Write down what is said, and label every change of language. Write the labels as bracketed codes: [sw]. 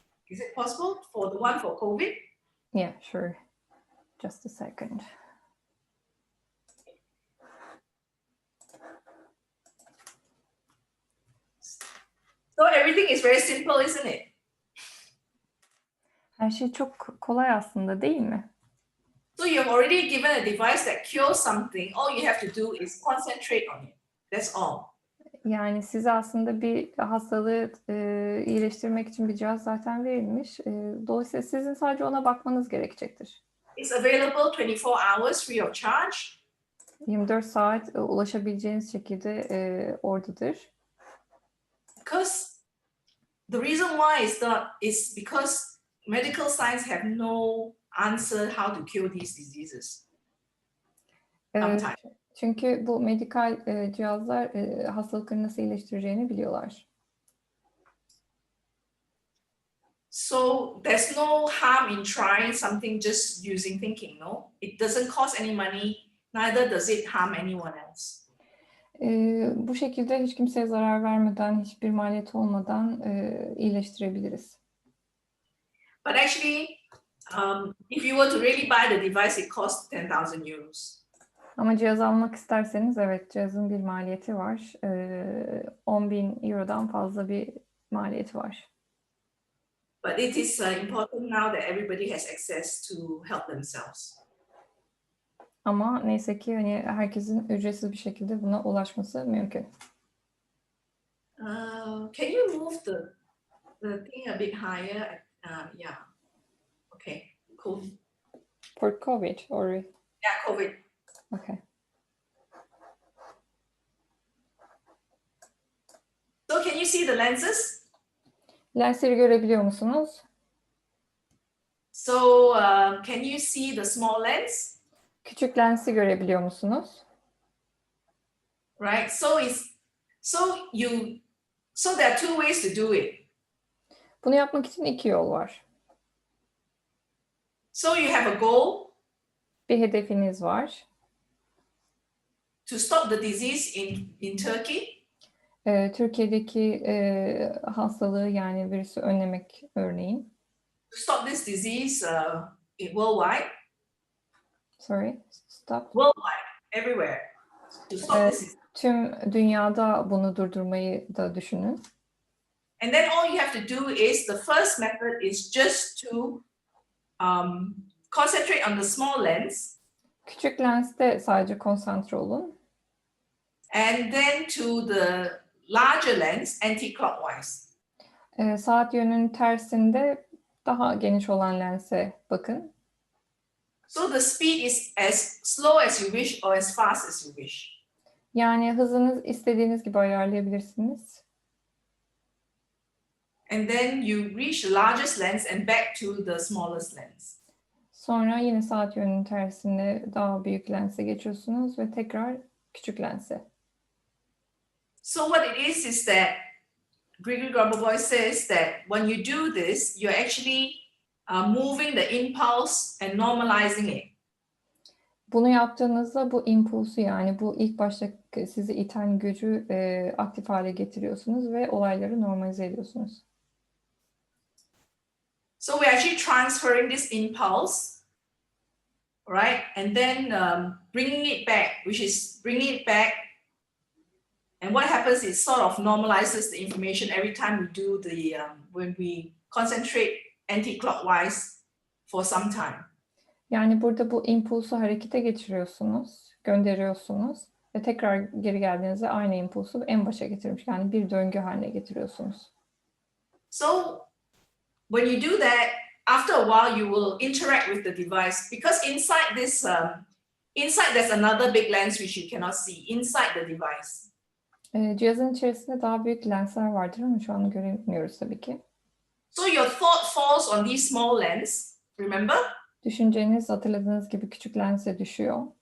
[en] Is it possible for the one for COVID? Yeah, sure. Just a second. So everything is very simple, isn't it? [tr] Her şey çok kolay aslında, değil mi? [en] So you've already given a device that cures something. All you have to do is concentrate on it. That's all. [tr] Yani size aslında bir hastalığı iyileştirmek için bir cihaz zaten verilmiş. Dolayısıyla sizin sadece ona bakmanız gerekecektir. [en] It's available 24 hours free of charge. [tr] 24 saat ulaşabileceğiniz şekilde oradadır. [en] Because the reason why is because medical science have no answer how to cure these diseases. [tr] Çünkü bu medikal cihazlar hastalıkları nasıl iyileştireceğini biliyorlar. [en] So there's no harm in trying something just using thinking, no? It doesn't cost any money, neither does it harm anyone else. [tr] Bu şekilde hiç kimseye zarar vermeden, hiçbir maliyet olmadan iyileştirebiliriz. [en] But actually, if you were to really buy the device, it costs 10,000 euros. [tr] Ama cihaz almak isterseniz evet, cihazın bir maliyeti var. 10.000 eurodan fazla bir maliyeti var. [en] But it is important now that everybody has access to help themselves. [tr] Ama neyse ki hani herkesin ücretsiz bir şekilde buna ulaşması mümkün. [en] Can you move the thing a bit higher? Yeah. Okay. Cool. For COVID or? Yeah, COVID. Okay. So can you see the lenses? [tr] Lensleri görebiliyor musunuz? [en] So can you see the small lens? [tr] Küçük lensi görebiliyor musunuz? [en] Right. So there are two ways to do it. [tr] Bunu yapmak için iki yol var. [en] So you have a goal. [tr] Bir hedefiniz var. [en] To stop the disease in Turkey. [tr] Türkiye'deki hastalığı yani virüsü önlemek örneğin. [en] To stop this disease worldwide. Sorry, stop. Worldwide, everywhere. To stop this. [tr] Tüm dünyada bunu durdurmayı da düşünün. [en] And then all you have to do is, the first method is just to concentrate on the small lens. [tr] Küçük lenste sadece konsantre olun. [en] And then to the larger lens anti-clockwise. [tr] Saat yönünün tersinde daha geniş olan lense bakın. [en] So the speed is as slow as you wish or as fast as you wish. [tr] Yani hızınız istediğiniz gibi ayarlayabilirsiniz. [en] And then you reach the largest lens and back to the smallest lens. [tr] Sonra yine saat yönünün tersinde daha büyük lense geçiyorsunuz ve tekrar küçük lense. [en] So what it is that Gregory Grombovoy says that when you do this, you're actually moving the impulse and normalizing it. [tr] Bunu yaptığınızda bu impulsu, yani bu ilk başta sizi iten gücü aktif hale getiriyorsunuz ve olayları normalize ediyorsunuz. [en] So we're actually transferring this impulse, right? And then bringing it back, which is bringing it back. And what happens is sort of normalizes the information every time we do the, when we concentrate anti-clockwise for some time. [tr] Yani burada bu impulsu harekete geçiriyorsunuz, gönderiyorsunuz ve tekrar geri geldiğinizde aynı impulsu en başa getirmiş. Yani bir döngü haline getiriyorsunuz. [en] So when you do that, after a while you will interact with the device because inside this, inside there's another big lens which you cannot see inside the device. [tr] Cihazın içerisinde daha büyük lensler vardır ama şu an göremiyoruz tabii ki. [en] So your thought falls on these small lens, remember? [tr] Düşünceniz hatırladığınız gibi küçük lense düşüyor.